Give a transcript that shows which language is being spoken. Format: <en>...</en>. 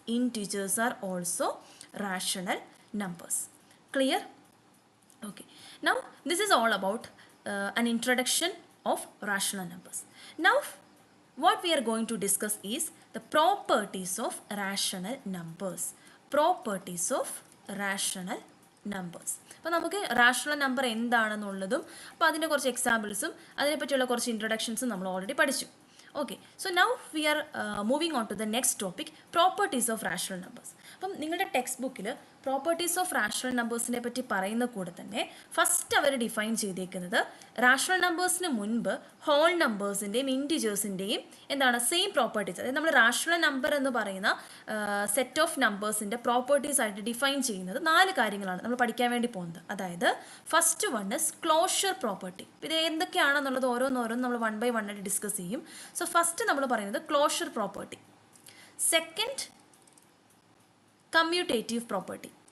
<en>Integers are also rational numbers. Clear? Okay. Now this is all about an introduction of rational numbers. Now what we are going to discuss is the properties of rational numbers. Properties of rational numbers.</en> <ml>അപ്പോൾ നമുക്ക് rational number എന്താണെന്നുള്ളതും അപ്പോൾ അതിൻ്റെ കുറച്ച് എക്സാമ്പിൾസും അതിനെപ്പറ്റിയുള്ള കുറച്ച് ഇൻട്രൊഡക്ഷൻസും നമ്മൾ already പഠിച്ചു.</ml> <en>Okay, so now we are moving on to the next topic, properties of rational numbers.</en> <ml>അപ്പം നിങ്ങളുടെ ടെക്സ്റ്റ് ബുക്കിൽ പ്രോപ്പർട്ടീസ് ഓഫ് റാഷണൽ നമ്പേഴ്സിനെ പറ്റി പറയുന്ന കൂടെ തന്നെ ഫസ്റ്റ് അവർ ഡിഫൈൻ ചെയ്തേക്കുന്നത് റാഷണൽ നമ്പേഴ്സിന് മുൻപ് ഹോൾ നമ്പേഴ്സിൻ്റെയും ഇൻറ്റിജേഴ്സിൻ്റെയും എന്താണ് സെയിം പ്രോപ്പർട്ടീസ്, അതായത് നമ്മൾ റാഷണൽ നമ്പർ എന്ന് പറയുന്ന സെറ്റ് ഓഫ് നമ്പേഴ്സിൻ്റെ പ്രോപ്പർട്ടീസ് ആയിട്ട് ഡിഫൈൻ ചെയ്യുന്നത് 4 കാര്യങ്ങളാണ് നമ്മൾ പഠിക്കാൻ വേണ്ടി പോകുന്നത്. അതായത്</ml> <en>First one is closure property.</en> <ml>ഇത് എന്തൊക്കെയാണെന്നുള്ളത് ഓരോന്നോരോന്ന് നമ്മൾ 1 by 1 ആയിട്ട് ഡിസ്കസ് ചെയ്യും. സോ ഫസ്റ്റ് നമ്മൾ പറയുന്നത് closure property.</ml> <en>Second commutative property.</en>